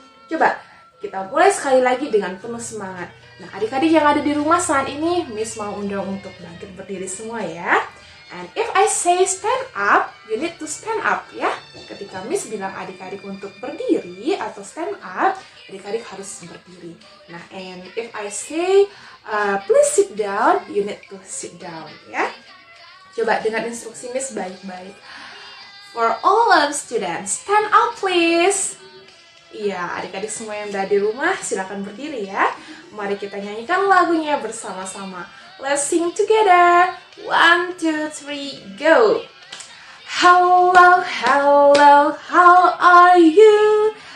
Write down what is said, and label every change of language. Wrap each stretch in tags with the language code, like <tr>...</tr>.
<id>Coba kita mulai sekali lagi dengan penuh semangat. Nah, adik-adik yang ada di rumah saat ini, Miss mau undang untuk bangkit berdiri semua ya.</id> <en>And if I say stand up, you need to stand up ya.</en> <id>Ketika Miss bilang adik-adik untuk berdiri atau stand up, adik-adik harus berdiri.</id> <en>Nah, and if I say please sit down, you need to sit down ya.</en> <id>Coba dengar instruksi Miss baik-baik.</id> <en>For all of students, stand up please.</en> <id>Iya, adik-adik semua yang ada di rumah silakan berdiri ya. Mari kita nyanyikan lagunya bersama-sama.</id> <en>Let's sing together. 1, 2, 3, go. Hello, hello, how are you?</en>